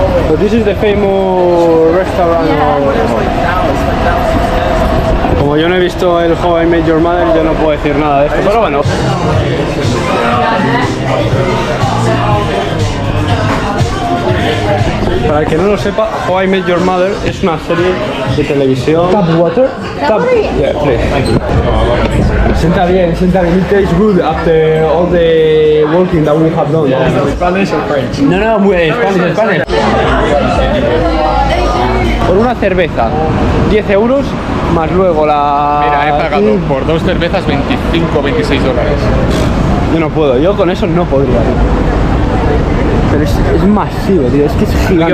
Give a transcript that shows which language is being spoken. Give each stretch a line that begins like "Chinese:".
English: So this is the famous restaurant.
Spanish: Como yo no he visto el How I Met Your Mother, yo no puedo decir nada de esto, pero bueno. Para el que no lo sepa, How I Met Your Mother es una serie de televisión.
English: Tap water? Tap. Yeah, please.
Spanish: Sienta bien.
English: It tastes good after all the working that we have done. Spanish or French?
Spanish: No, muy Spanish. Por una cerveza, 10 euros, más luego la... Mira, he pagado por 2 cervezas 25, 26 dólares. Yo no puedo, yo con eso no podría. Pero es masivo, tío, es que es gigante.